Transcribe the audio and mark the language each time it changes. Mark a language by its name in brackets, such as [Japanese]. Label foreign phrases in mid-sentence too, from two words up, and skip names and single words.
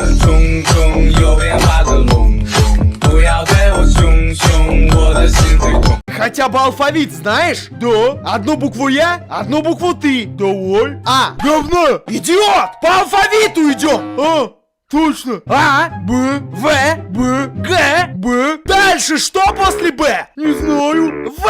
[Chinese] 冲冲，右边画个龙龙，不要对我凶凶，我的心会痛。 [Russian] Хотя бы алфавит знаешь? Да. Одну букву я, одну букву ты. Давай. А, говно! Идиот! По алфавиту идем! А, точно. А, Б, В, Б, Г, Б. Дальше что после Б? Не знаю. В.